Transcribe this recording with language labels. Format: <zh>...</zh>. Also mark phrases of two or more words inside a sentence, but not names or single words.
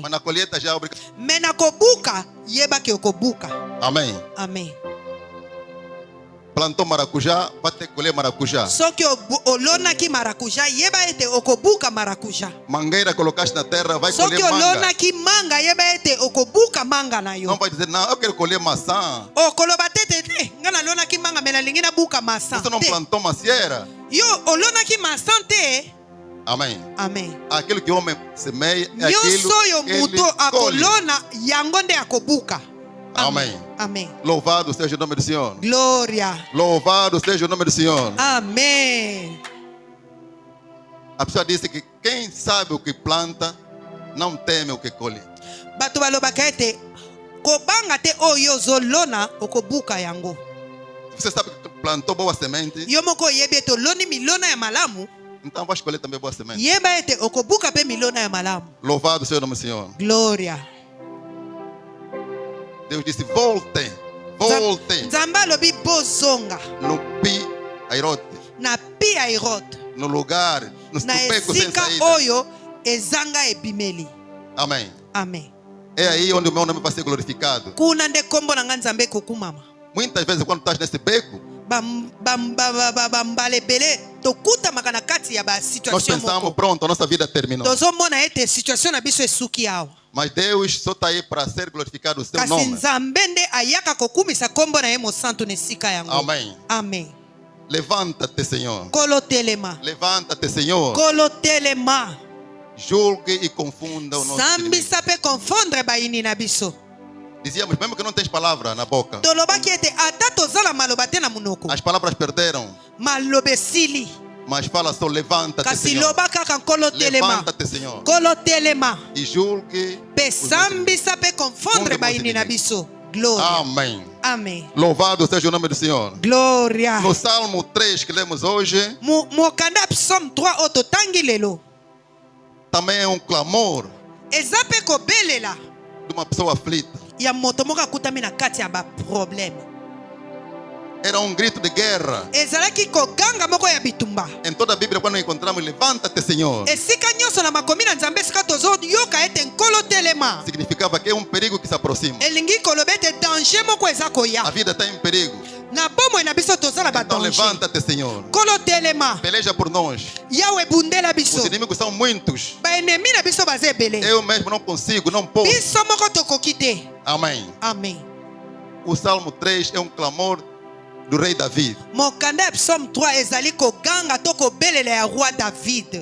<pt>Mas na colheita já é obrigatório.</pt> <ln>me na kobuka yebaki okobuka.</ln> <pt>Amém.</pt> <ln>amen.</ln> <pt>plantou maracujá, vai ter que colher maracujá.</pt> <ln>soki olonaki marakuja yeba ete okobuka marakuja.</ln> <pt>Mangueira colocaste na terra, vai</pt> <ln>Soki</ln> <pt>colher manga.</pt> <ln>olonaki manga yeba ete okobuka manga na</ln> <pt>Não</pt> <ln>yo.</ln> <pt>vai dizer, não, eu quero colher maçã.</pt> <ln>Okoloba tete te nga nalonaki manga me nalingi nabuka masan</ln> <pt>Você não</pt> <ln>te.</ln> <pt>plantou macieira?</pt> <ln>Yo olonaki masan te.</ln> <pt>Amém.</pt> <ln>Amen.</ln> <pt>Aquilo que o homem semeia é aquilo</pt> <ln>Nyonso oyo</ln> <pt>que ele</pt> <ln>moto</ln> <pt>colhe.</pt> <ln>akolona yango nde akobuka.</ln> <pt>Amém.</pt> <ln>Amen.</ln> <pt>Louvado seja o nome do Senhor.</pt> <ln>Gloria.</ln> <pt>Louvado seja o nome do Senhor.</pt> <ln>Amen.</ln> <pt>A pessoa disse que quem sabe o que planta, não teme o que colhe.</pt> <ln>Bato balobaka ete kobanga te oyo ozolona okobuka yango.</ln> <pt>Você sabe que plantou boa semente,</pt> <ln>Yo moko oyebi ete oloni milona ya malamu,</ln> <pt>então vai escolher também boa semente.</pt> <ln>yeba ete okobuka pe milona ya malamu.</ln> <pt>Louvado seja o nome do Senhor.</pt> <ln>Gloria.</ln> <pt>Deus disse, voltem, voltem</pt> <ln>Nzambe alobi bozonga</ln> <pt>no pi airote,</pt> <ln>na pi airot,</ln> <pt>no lugar, no</pt> <ln>na</ln> <pt>beco sem</pt> <ln>esika</ln> <pt>saída.</pt> <ln>oyo ezanga ebimeli.</ln> <pt>Amém.</pt> <ln>Amen.</ln> <pt>É aí onde o meu nome vai ser glorificado.</pt> <ln>Kuna nde kombo na nga Nzambe kokumama.</ln> <pt>Muitas vezes quando estás nesse beco,</pt> <ln>Bambala ebele tokutamaka na kati ya</ln> <pt>nós</pt> <ln>basituation</ln> <pt>pensamos,</pt> <ln>moko.</ln> <pt>pronto, a nossa vida terminou.</pt> <ln>Tozomona ete situation na biso esuki awa.</ln> <pt>Mas Deus só está aí para ser glorificado o seu</pt> <ln>Kasi</ln> <pt>nome.</pt> <ln>Nzambe nde ayaka kokumisa kombo na ye mosantu na esika yango.</ln> <pt>Amém.</pt> <ln>Amen.</ln> <pt>Levanta-te, Senhor.</pt> <ln>Kolo telema.</ln> <pt>Levanta-te, Senhor.</pt> <ln>Kolo telema.</ln> <pt>Julgue e confunda o nosso inimigo.</pt> <ln>Sambisa pe confondre baini na biso.</ln> <pt>Dizíamos, mesmo que não tens palavra na boca,</pt> <ln>Tolobaki ete ata tozala maloba te na munoko.</ln> <pt>as palavras perderam,</pt> <ln>Maloba esili.</ln> <pt>mas fala só, levanta-te,</pt> <ln>Kasi</ln> <pt>Senhor.</pt> <ln>loba kaka kolo telema.</ln> <pt>Levanta-te, Senhor.</pt> <ln>Kolo telema.</ln> <pt>E julgue.</pt> <ln>Pe</ln> <pt>os nossos</pt> <ln>sambisa pe confondre Confondre baini na</ln> <pt>inimigos.</pt> <ln>biso. Gloria.</ln> <pt>Amém.</pt> <ln>Amen.</ln> <pt>Louvado seja o nome do Senhor.</pt> <ln>Gloria.</ln> <pt>No Salmo 3 que lemos hoje,</pt> <ln>Mokanda Psalm 3 oto tangi lelo.</ln> <pt>também é um clamor</pt> <ln>Eza pe kobelela</ln> <pt>de uma pessoa aflita.</pt> <ln>ya moto moko akutami na kati ya ba problème.</ln> <pt>Era um grito de guerra.</pt> <ln>Ezalaki koganga moko ya bitumba.</ln> <pt>Em toda a Bíblia, quando encontramos, levanta-te, Senhor,</pt> <ln>Esika nyonso na makomi na Nzambe esika tozoyoka ete nkolo telema.</ln> <pt>significava que é um perigo que se aproxima.</pt> <ln>Elingi koloba ete danger moko eza</ln> <pt>A</pt> <ln>koya.</ln> <pt>vida está em perigo.</pt> <ln>Na bomoi na biso toza na</ln> <pt>Então</pt> <ln>badanger.</ln> <pt>levanta-te, Senhor.</pt> <ln>Kolo telema.</ln> <pt>Peleja por nós.</pt> <ln>Yawe bundela</ln> <pt>Os</pt> <ln>biso.</ln> <pt>inimigos são muitos.</pt> <ln>Baenemi na biso baza ebele.</ln> <pt>Eu mesmo não consigo, não posso.</pt> <ln>Biso moko tokoki te.</ln> <pt>Amém.</pt> <ln>Amen.</ln> <pt>O Salmo 3 é um clamor do rei Davi.</pt> <ln>Mokanda ya Psalm 3 ezali koganga to kobelela ya roi David.</ln>